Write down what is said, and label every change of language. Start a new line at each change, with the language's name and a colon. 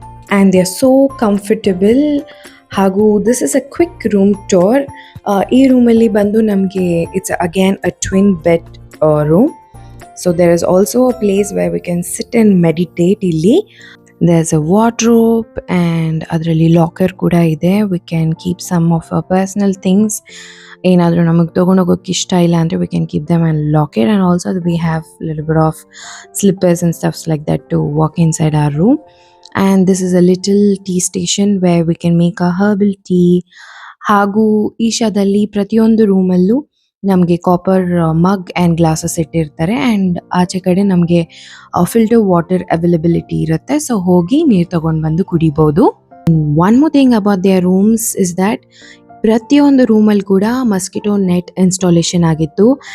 English: And they are so comfortable. ಹಾಗೂ this is a quick room tour.
Kannada: ಈ ರೂಮಲ್ಲಿ ಬಂದು ನಮಗೆ
English: It's again a twin bed room. So there is also a place where we can sit and meditate ಇಲ್ಲಿ. There's a wardrobe and
Kannada: ಅದರಲ್ಲಿ locker ಕೂಡ ಇದೆ.
English: We can keep some of our personal things.
Kannada: ಏನಾದರೂ ನಮಗೆ ತೊಗೊಂಡೋಗೋಕೆ ಇಷ್ಟ ಇಲ್ಲ ಅಂದರೆ
English: we can keep them and lock it. And also we have a little bit of slippers and stuffs like that to walk inside our room. And this is a little tea station where we can make a herbal tea.
Kannada: ಹಾಗೂ ಈಶಾದಲ್ಲಿ ಪ್ರತಿಯೊಂದು ರೂಮಲ್ಲೂ ನಮಗೆ copper mug and glasses ಇಟ್ಟಿರ್ತಾರೆ. And ಆಚೆ ಕಡೆ ನಮಗೆ filter water availability ಇರುತ್ತೆ. So ಹೋಗಿ ನೀರು ತಗೊಂಡು ಬಂದು ಕುಡಿಬೋದು.
English: one more thing about their rooms is that
Kannada: ಪ್ರತಿಯೊಂದು ರೂಮಲ್ಲಿ ಕೂಡ ಮಸ್ಕಿಟೋ ನೆಟ್ ಇನ್ಸ್ಟಾಲೇಷನ್ ಆಗಿತ್ತು.